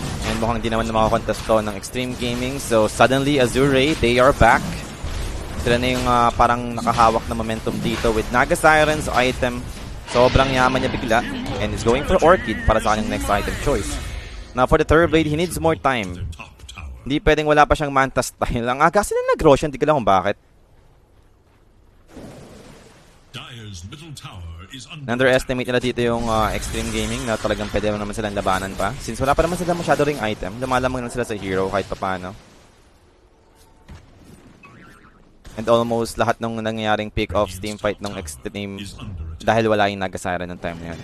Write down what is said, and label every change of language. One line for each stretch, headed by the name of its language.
Filipino: And mukhang di naman na makakontest to ng Xtreme Gaming.
English: So suddenly Azure, they are back.
Filipino: Sila na yung parang nakahawak na momentum dito with Naga Siren's item. Sobrang yaman niya bigla.
English: And is going for Orchid
Filipino: para sa kanyang next item choice.
English: Now for the Terrorblade, he needs more time. Their top tower.
Filipino: Hindi pwedeng wala pa siyang Manta style. Ang aga sila nag-Roshan, hindi ko lang kung bakit.
English: Dire's middle tower is under
Filipino: Underestimate nila dito yung Xtreme Gaming na talagang pwede naman silang labanan pa. Since wala pa naman sila masyado ring item, lumalamang lang sila sa hero kahit papano. And almost lahat ng nangyayaring pick-offs team fight ng Xtreme dahil wala yung Naga Siren ng time na yun.